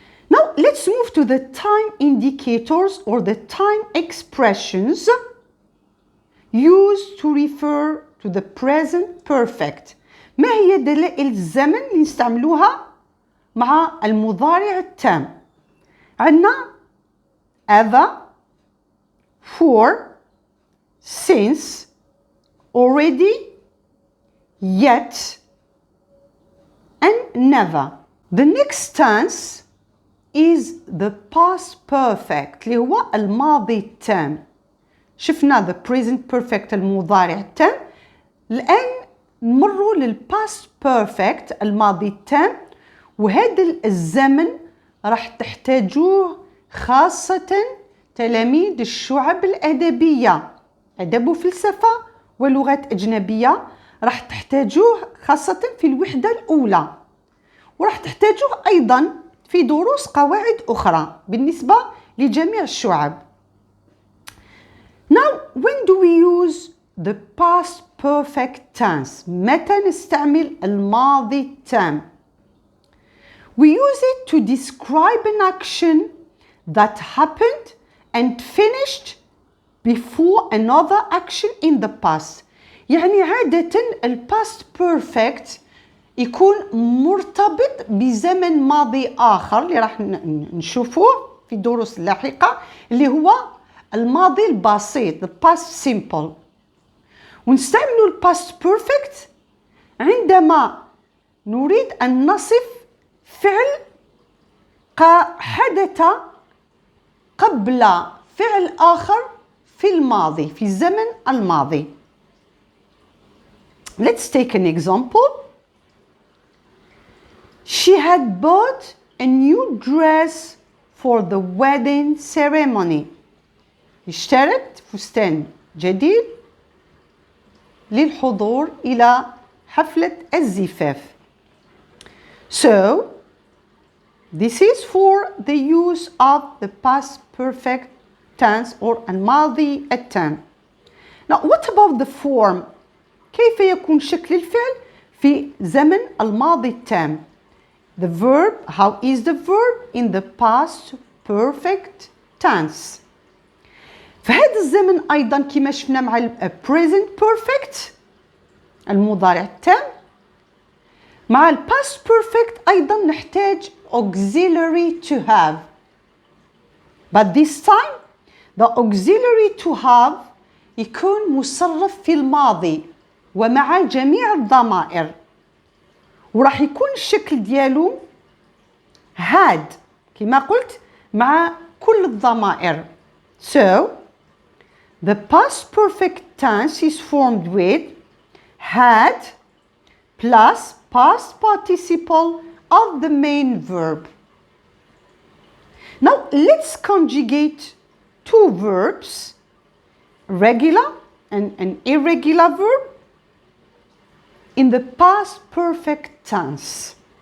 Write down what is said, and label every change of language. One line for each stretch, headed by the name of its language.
English: Now let's move to the time indicators or the time expressions used to refer to the present perfect.
Arabic: ما هي دلائل الزمن اللي نستعملوها مع المضارع التام؟ عندنا
English: ever, for, since, already, yet, and never. The next tense is the past perfect
Arabic: اللي هو الماضي التام. شفنا the present perfect المضارع التام. الآن نمروا للpast perfect الماضي التام، وهذا الزمن راح تحتاجوه خاصة تلاميذ الشعب الأدبية، أدب وفلسفة ولغات أجنبية، راح تحتاجوه خاصة في الوحدة الأولى، وراح تحتاجوه أيضا في دروس قواعد أخرى بالنسبة لجميع الشعب.
English: Now, when do we use the past perfect tense?
Arabic: متى نستعمل الماضي التام؟
English: We use it to describe an action that happened and finished before another action in the past.
Arabic: يعني عادة الباست بيرفكت يكون مرتبط بزمن ماضي آخر اللي راح نشوفوه في دروس لاحقة اللي هو الماضي البسيط the past simple. ونستعمل الباست بيرفكت عندما نريد أن نصف فعل حدث قبل فعل آخر في الماضي في الزمن الماضي.
English: Let's take an example. She had bought a new dress for the wedding ceremony.
Arabic: اشترت فستان جديد للحضور إلى حفلة الزفاف.
English: So, this is for the use of the past perfect tense or الماضي التام. Now, what about the form?
Arabic: كيف يكون شكل الفعل في زمن الماضي التام؟
English: The verb, how is the verb in the past perfect tense?
Arabic: فهذا الزمن أيضا كما شفنا مع present perfect المضارع التام، مع past perfect أيضا نحتاج auxiliary to have.
English: But this time the auxiliary to have
Arabic: يكون مصرف في الماضي ومع جميع الضمائر، وراح يكون الشكل ديالو had كما قلت مع كل الضمائر.
English: So the past perfect tense is formed with had plus past participle of the main verb. Now let's conjugate two verbs, regular and an irregular verb, in the past perfect tense.